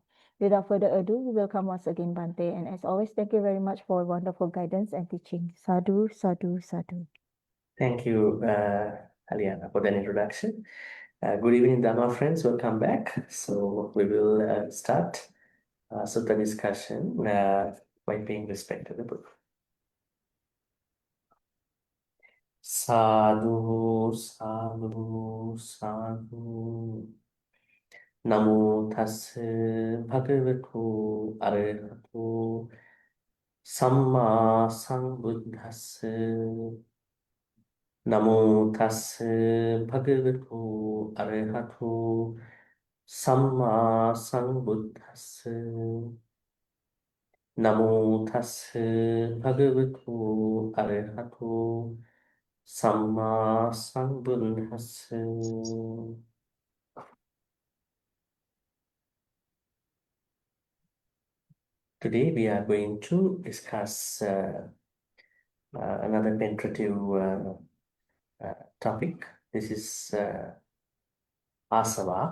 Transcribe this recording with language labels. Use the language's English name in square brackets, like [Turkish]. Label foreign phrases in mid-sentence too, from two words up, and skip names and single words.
[English] Without further ado, we welcome once again Bante, and as always, thank you very much for wonderful guidance and teaching. [Pali] Sadhu, sadhu, sadhu. [English] Thank you, Aliana, for that introduction. Good evening, Dhamma friends. Welcome back. So we will start Sutta discussion by paying respect to the book. [Pali] Sadhu, sadhu, sadhu. Namo tassa bhagavato arahato samma sambuddhassa. Namo tassa bhagavato arahato samma sambuddhassa. Namo tassa bhagavato arahato samma sambuddhassa. [English] Today we are going to discuss another penetrative topic. This is Āsavā.